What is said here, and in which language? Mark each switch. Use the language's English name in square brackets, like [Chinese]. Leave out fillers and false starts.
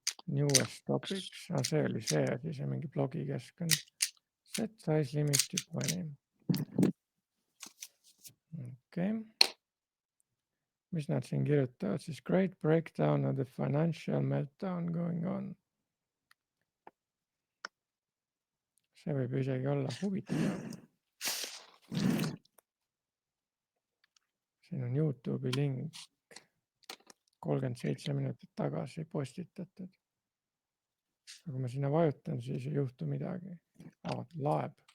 [English] Newest topics, [Estonian] see oli see, siis on mingi blogi keskkond. [English] Set size limited 20. [Estonian] Okei. Mis nad siin kirjutavad? Siis [English] great breakdown of the financial meltdown going on. [Estonian] See võib isegi olla huvitav. Siin on YouTube'i link 37 minutit tagasi postitatud. Aga kui ma sinna vajutan, siis ei juhtu midagi. Laeb.